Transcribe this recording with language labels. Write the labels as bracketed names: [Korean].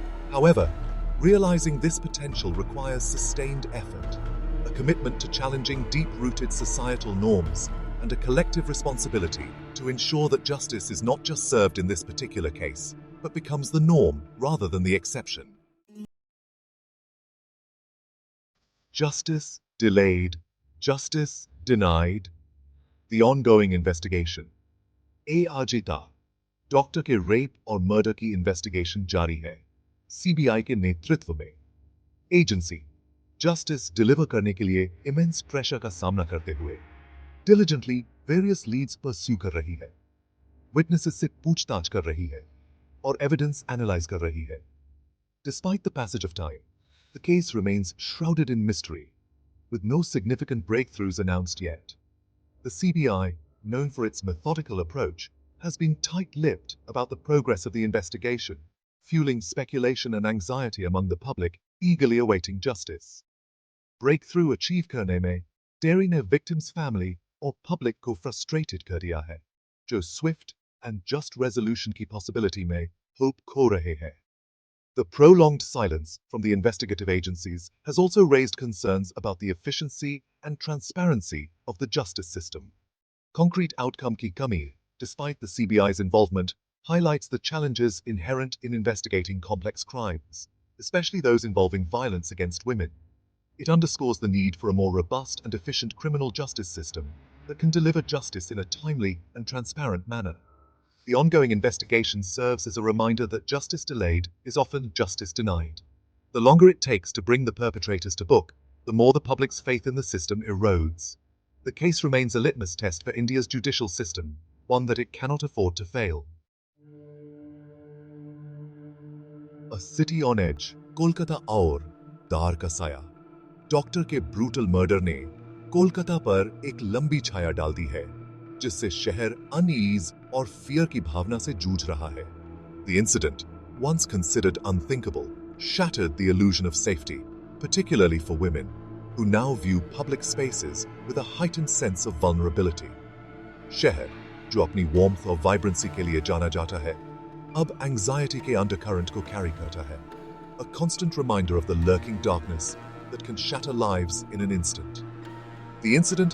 [English] However, realizing this potential requires sustained effort, a commitment to challenging deep-rooted societal norms, and a collective responsibility to ensure that justice is not just served in this particular case, but becomes the norm rather than the exception. Justice delayed, justice denied. The ongoing investigation. [Hindi] ARJTA, doctor के rape और murder की investigation जारी है, CBI के नेतृत्व में। Agency justice deliver करने के लिए इमेंस प्रेशर का सामना करते हुए [English] diligently various leads pursue [Hindi] कर रही है, विटनेसेस से पूछताछ कर रही है और एविडेंस एनालाइज कर रही है। [English] Despite the passage of time, the case remains shrouded in mystery, with no significant breakthroughs announced yet. The CBI, known for its methodical approach, has been tight-lipped about the progress of the investigation, fueling speculation and anxiety among the public eagerly awaiting justice. [Hindi] Breakthrough achieve करने में देरी ने victims' family और public को frustrated कर दिया है, जो [English] swift and just resolution [Hindi] की possibility में hope खो रहे हैं. [English] The prolonged silence from the investigative agencies has also raised concerns about the efficiency and transparency of the justice system. Concrete outcome [Hindi] ki kami, [English] despite the CBI's involvement, highlights the challenges inherent in investigating complex crimes, especially those involving violence against women. It underscores the need for a more robust and efficient criminal justice system that can deliver justice in a timely and transparent manner. The ongoing investigation serves as a reminder that justice delayed is often justice denied. The longer it takes to bring the perpetrators to book, the more the public's faith in the system erodes. The case remains a litmus test for India's judicial system, one that it cannot afford to fail. A city on edge, [Hindi] Kolkata और दार का साया। Doctor के brutal murder ने कोलकाता पर एक लंबी छाया डाल दी है, जिससे शहर अनईज और फियर की भावना से जूझ रहा है। [English] The incident, once considered unthinkable, shattered the illusion of safety, particularly for women, who now view public spaces with a heightened sense of vulnerability. [Hindi] शहर, जो अपनी warmth और vibrancy के लिए जाना जाता है, अब anxiety के undercurrent को carry करता है, [English] a constant reminder of the lurking darkness that can shatter lives in an instant. The incident